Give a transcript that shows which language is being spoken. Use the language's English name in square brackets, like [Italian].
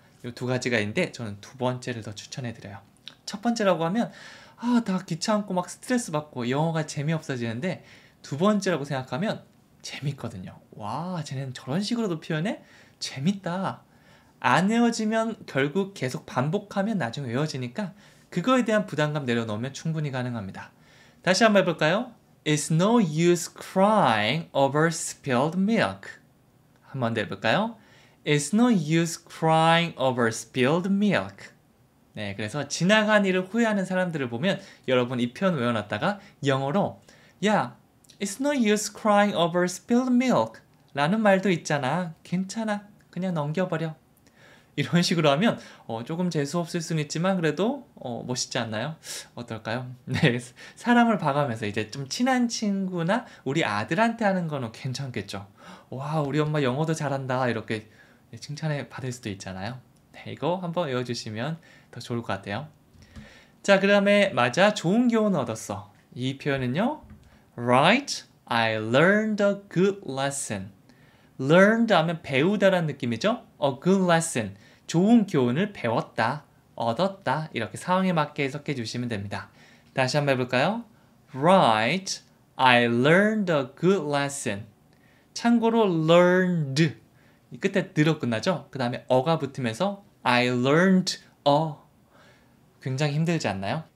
[Korean] 이 두 가지가 있는데 저는 두 번째를 더 추천해 드려요. 첫 번째라고 하면 다 귀찮고 막 스트레스 받고 영어가 재미없어지는데 두 번째라고 생각하면 재밌거든요. 와, 쟤네는 저런 식으로도 표현해? 재밌다. 안 외워지면 결국 계속 반복하면 나중에 외워지니까 그거에 대한 부담감 내려놓으면 충분히 가능합니다. 다시 한번 해볼까요? [English] It's no use crying over spilled milk. [Korean] 한 번 더 해볼까요? [English] It's no use crying over spilled milk. [Korean] 네, 그래서 지나간 일을 후회하는 사람들을 보면 여러분 이 표현 외워놨다가 영어로 야, [English] It's no use crying over spilled milk [Korean] 라는 말도 있잖아. 괜찮아. 그냥 넘겨버려. 이런 식으로 하면 조금 재수없을 수는 있지만 그래도 멋있지 않나요? 어떨까요? 네, 사람을 봐가면서 이제 좀 친한 친구나 우리 아들한테 하는 거는 괜찮겠죠. 와, 우리 엄마 영어도 잘한다 이렇게 칭찬을 받을 수도 있잖아요. 네, 이거 한번 외워주시면 더 좋을 것 같아요. 자, 그 다음에 맞아, 좋은 교훈을 얻었어. 이 표현은요. [English] Right, I learned a good lesson. [Korean] learned 하면 배우다라는 느낌이죠. [English] A good lesson, [Korean] 좋은 교훈을 배웠다, 얻었다 이렇게 상황에 맞게 해석해 주시면 됩니다. 다시 한번 해볼까요? [English] Right, I learned a good lesson. [Korean] 참고로 learned 이 끝에 드로 끝나죠. 그 다음에 어가 붙으면서 [English] I learned a [Korean] 굉장히 힘들지 않나요?